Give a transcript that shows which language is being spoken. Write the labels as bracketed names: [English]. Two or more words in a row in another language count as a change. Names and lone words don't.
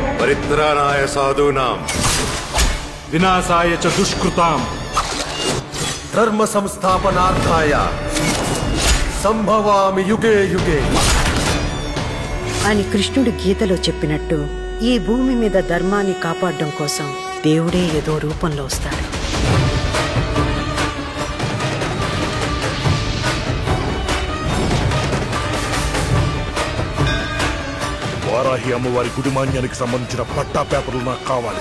[Sanskrit] పరిత్రాణాయ సాధూనాం వినాశాయ చ దుష్కృతాం ధర్మ సంస్థాపనార్థాయ సంభవామి యుగే యుగే [Telugu] అని కృష్ణుడు గీతలో చెప్పినట్టు ఈ భూమి మీద ధర్మాన్ని కాపాడడం కోసం దేవుడే ఏదో రూపంలో వస్తాడు. వారాహి అమ్మవారి గుడిమాన్యానికి సంబంధించిన పట్టా పేపర్లు నాకు కావాలి.